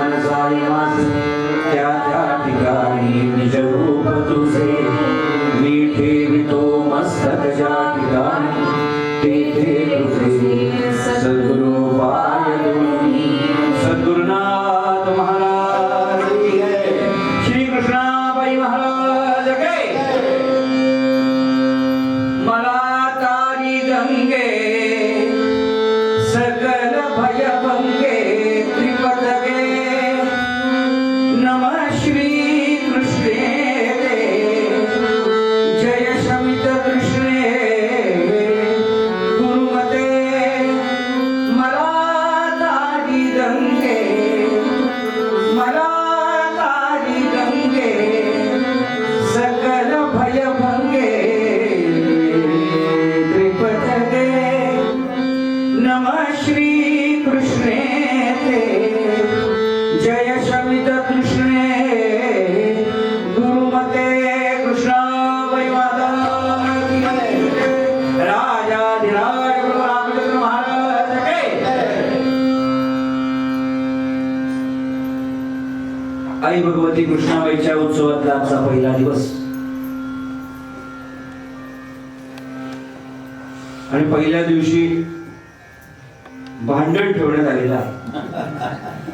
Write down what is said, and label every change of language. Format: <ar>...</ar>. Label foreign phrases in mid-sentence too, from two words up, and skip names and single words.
<mr>व्यवसाय माझे त्या त्या ठिकाणी निज रूप तुझे मी ठेवितो मस्तक ज्या ठिकाणी तेथे तुझे सद्गुरु पाय दोन्ही.</mr> <hi>सद्गुरुनाथ महाराज की जय. श्री कृष्णाबाई महाराज की जय.</hi> <sa>मला तारी गंगे सकल भय भंगे त्रिपदगे नमः श्री कृष्णे जय शमित कृष्णे गुरुमते. मला तारी गंगे मला तारी गंगे सकल भय भंगे त्रिपदगे नमः श्री कृष्णे जय शमित कृष्णे गुरुमते.</sa> <hi>कृष्णाबाई माता की जय. राजाधिराज गुरु रामचंद्र महाराज की जय.</hi> <mr>आई भगवती कृष्णाबाईच्या उत्सवातला आजचा पहिला दिवस आणि पहिल्या दिवशी भांडण ठेवण्यात आलेलं आहे.</mr>